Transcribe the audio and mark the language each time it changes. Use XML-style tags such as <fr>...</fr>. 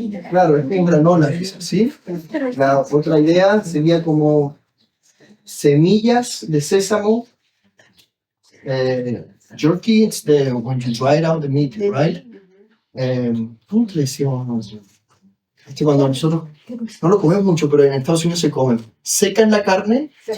<es>Claro, es como granola, quizás, ¿sí? La otra idea sería como semillas de sésamo.</es> <en>Jerky, it's the when you dry it out the meat, right?</en> <es>¿Cómo le decíamos? Cuando nosotros no lo comemos mucho, pero en Estados Unidos se comen. Secan la carne.</es>